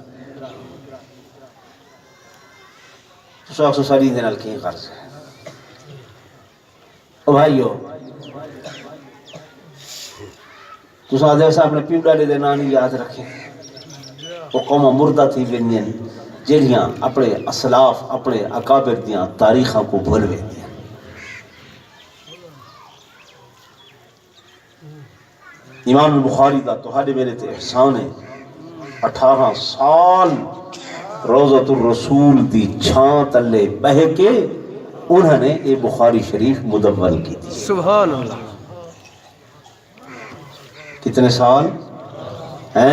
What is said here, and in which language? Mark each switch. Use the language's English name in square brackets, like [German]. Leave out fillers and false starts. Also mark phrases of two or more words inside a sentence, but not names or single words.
[Punjabi] سو ساری دن کی غرض ہے او بھائیو، تو سادے سے اپنے پیو ڈالے دے نام یاد رکھیں۔ [Urdu] وہ قوم مردہ تھی [Punjabi] بنین جہاں اپنے اسلاف اپنے اکابر دیاں تاریخاں کو بھول گئے دیا۔ امام بخاری دا تہاڈے میرے تے احسان ہے، 18 سال روضۃ الرسول دی چھاں تلے بہ کے [Urdu] انہوں نے یہ بخاری شریف مدون کی تھی۔ [Arabic] سبحان اللہ، [Urdu] کتنے سال ہیں؟